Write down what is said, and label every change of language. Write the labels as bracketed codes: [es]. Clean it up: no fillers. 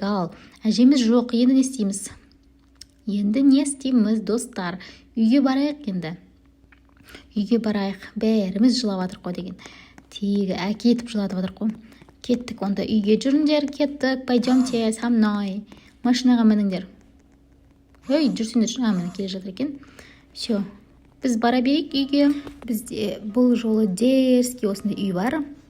[kk] Ал әжеміз жоқ, енді не істейміз? Енді не істейміз, достар? Үйге барайық енді. Үйге барайық, бәріміз жылап жатыр қой деген. Тегі әкетіп жылатып жатыр қой. Кеттік, онда үйге жүріңдер, кеттік. [ru] Пойдемте со мной. [kk] Машинаға мініңдер. Ой, жүрсіңдер, міне келе жатыр екен. Все. Біз бара берейік үйге. Бізде бұл жолы дерзкий осындай үй бар.